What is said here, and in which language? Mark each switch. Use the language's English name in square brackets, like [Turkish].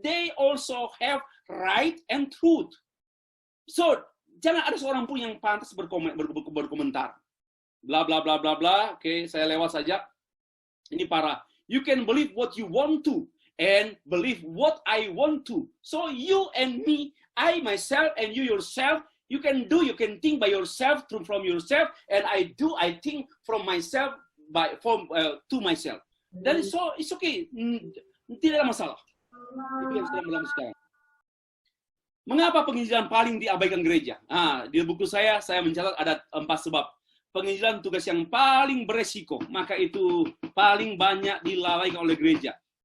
[English] They also have right and truth. [Indonesian] So, jangan ada seorang pun yang pantas berkomentar. Bla bla bla bla bla. Oke, saya lewat saja. Ini parah. [English] You can believe what you want to and believe what I want to. So you and me, I myself and you yourself, you can think by yourself from yourself, and I think from myself to myself. [Indonesian] Dan [English] it's okay, [Indonesian] tidak ada masalah. Itu yang sedang berlaku sekarang. Mengapa penginjilan paling diabaikan gereja? Di buku saya mencatat ada 4 sebab. Penginjilan tugas yang paling beresiko, maka itu paling banyak dilalaikan oleh gereja.